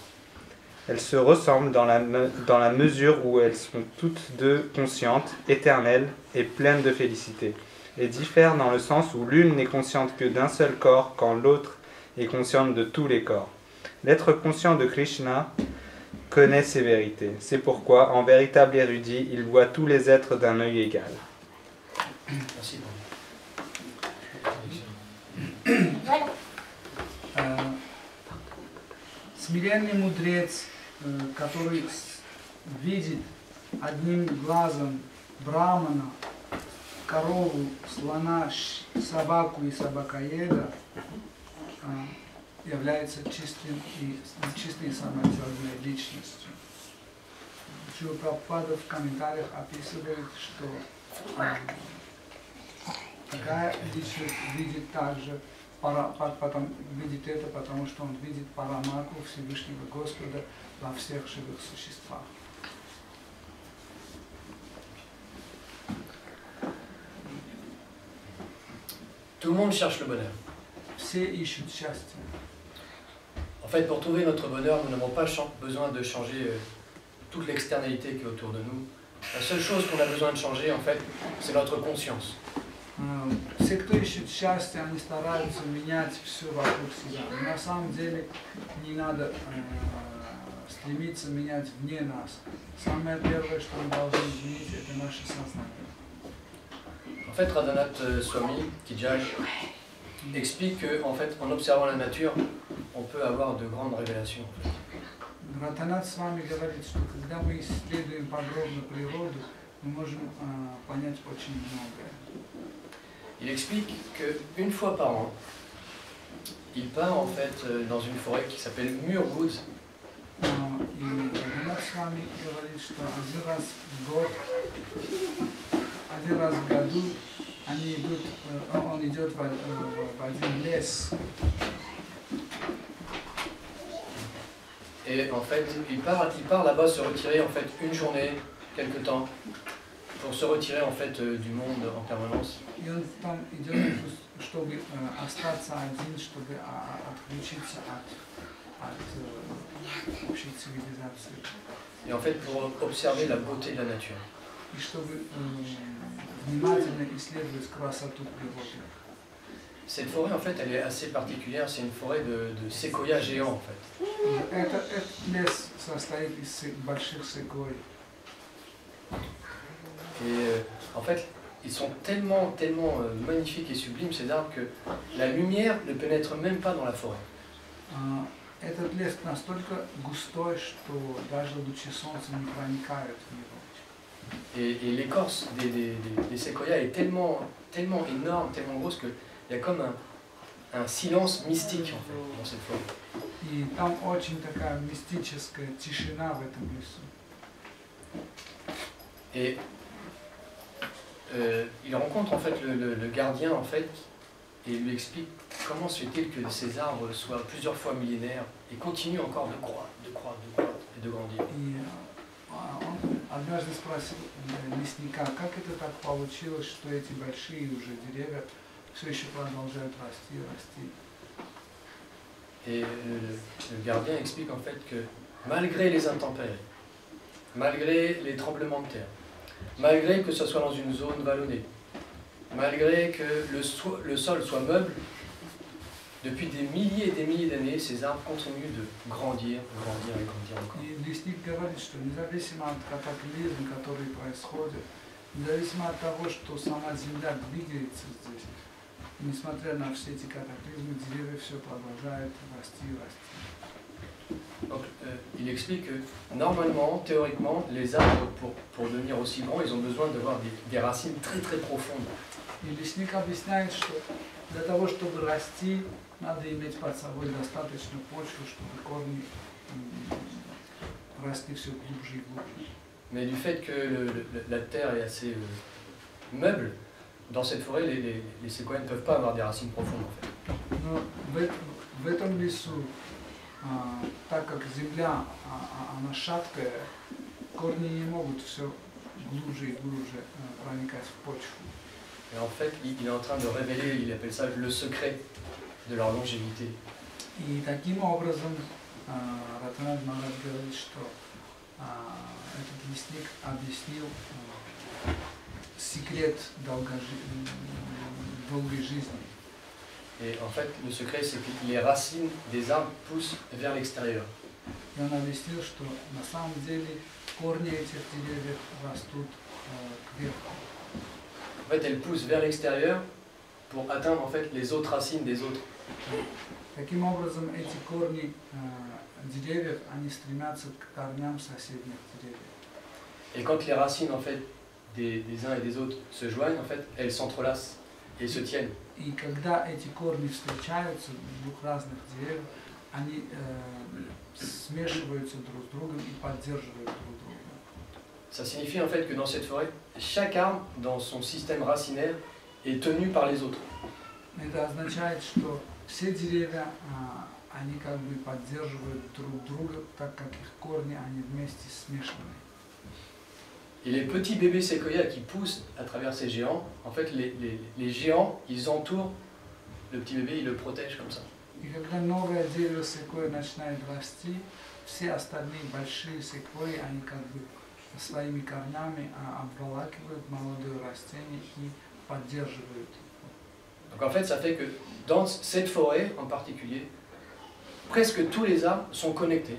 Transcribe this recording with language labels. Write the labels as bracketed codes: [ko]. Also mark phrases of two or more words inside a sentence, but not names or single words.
[fr] Elles se ressemblent dans la mesure où elles sont toutes deux conscientes, éternelles et pleines de félicité, et diffèrent dans le sens où l'une n'est consciente que d'un seul corps, quand l'autre est consciente de tous les corps. L'être conscient de Krishna connaît ces vérités. C'est pourquoi, en véritable érudit, il voit tous les êtres d'un œil égal. Merci. [ru] Смиренный мудрец, который видит одним глазом брахмана, корову, слона, собаку и собакоеда, является чистой и самоотверженной личностью. Шрила Прабхупада в комментариях описывает, что такая личность видит также, видит это, потому что он видит Параматму Всевышнего Господа во всех живых существах. [fr] Tout le monde cherche le bonheur. [ru] Все ищут счастье. [fr] En fait, pour trouver notre bonheur, nous n'avons pas besoin de changer toute l'externalité qui est autour de nous. La seule chose qu'on a besoin de changer, en fait, c'est notre conscience. [ru] Все, кто ищет счастье, они стараются менять все вокруг себя. Но на самом деле не надо стремиться менять вне нас. Самое первое, что мы должны изменить, это наше сознание. [fr] En fait, Radhanath Swami, Kijai, explique qu'en fait, en observant la nature, on peut avoir de grandes révélations. [ru] Радханат с вами говорит, что когда мы исследуем подробно природу, мы можем понять очень многое. [fr] Il explique qu'une fois par an, il part en fait dans une forêt qui s'appelle Muir-Woods. [ru] И Рагунат с вами говорит, что один раз в году он идет в один лес. [fr] Et en fait, il part là-bas se retirer en fait une journée, quelque temps, pour se retirer en fait du monde en permanence. [ru] И он там идет, чтобы остаться один, чтобы отключиться от общей цивилизации. [fr] Et en fait, pour observer la beauté de la nature. [ru] И чтобы внимательно исследовать красоту природы. [fr] Cette forêt, en fait, elle est assez particulière. C'est une forêt de séquoias géants, en fait. [ru] Этот лес состоит из больших секвой. [fr] Et en fait, ils sont tellement magnifiques et sublimes, ces arbres, que la lumière ne pénètre même pas dans la forêt. [ru] Этот лес настолько густой, что даже лучи солнца не проникают в него. [fr] Et l'écorce des séquoias est tellement énorme, tellement grosse, qu'il y a comme un silence mystique, en fait, dans cette forêt. [ru] И там очень такая мистическая тишина в этом лесу. [fr] Et il rencontre en fait le gardien en fait et il lui explique comment se fait-il que ces arbres soient plusieurs fois millénaires et continuent encore de croître et de grandir. [ru] И он однажды спросил лесника, как это так получилось, что эти большие уже деревья все еще продолжают расти и расти. [fr] Et le gardien explique en fait que malgré les intempéries, malgré les tremblements de terre, malgré que ce soit dans une zone vallonnée, malgré que le sol soit meuble, depuis des milliers et des milliers d'années, ces arbres continuent de grandir encore. [ru] И лесник говорит, что независимо от катаклизм, который происходит, независимо от того, что сама земля двигается здесь, несмотря на все эти катаклизмы, деревья все продолжают расти и расти. [fr] Donc, il explique que normalement, théoriquement, les arbres, pour devenir aussi grands, ils ont besoin d'avoir des racines très profondes. [ru] И лесник объясняет, что для того, чтобы расти, надо иметь под собой достаточно почвы, чтобы корни росли все глубже и глубже. [fr] Mais du fait que la terre est assez meuble, dans cette forêt, les séquoias ne peuvent pas avoir des racines profondes en fait. [ru] Но в этом лесу, так как земля, она шаткая, корни не могут все глубже и глубже проникать в почву. [fr] Et en fait, il est en train de révéler, il appelle ça le secret de leur longévité. [ru] И таким образом Ратанат Махарадж говорит, что этот лесник объяснил секрет долгой жизни. [fr] Et en fait, le secret, c'est que les racines des arbres poussent vers l'extérieur. [ru] И он объяснил, что на самом деле корни этих деревьев растут кверху. [fr] En fait, elles poussent vers l'extérieur pour atteindre en fait les autres racines des autres. [ru] Таким образом, эти корни деревьев, они стремятся к корням соседних деревьев. [fr] Et quand les racines en fait des uns et des autres se joignent, en fait, elles s'entrelacent et se tiennent. [ru] И когда эти корни встречаются двух разных деревьев, они смешиваются друг с другом и поддерживают друг друга. [fr] Ça signifie en fait que dans cette forêt, chaque arbre dans son système racinaire est tenu par les autres. [ru] Это означает, что все деревья, они как бы поддерживают друг друга, так как их корни, они вместе смешаны. [fr] Et les petits bébés séquoias qui poussent à travers ces géants, en fait, les géants, ils entourent le petit bébé, ils le protègent comme ça. [ru] И когда новое дерево секвойи начинает расти, все остальные большие секвойи, они как бы своими корнями обволакивают молодое растение и поддерживают. [fr] Donc en fait, ça fait que dans cette forêt en particulier, presque tous les arbres sont connectés.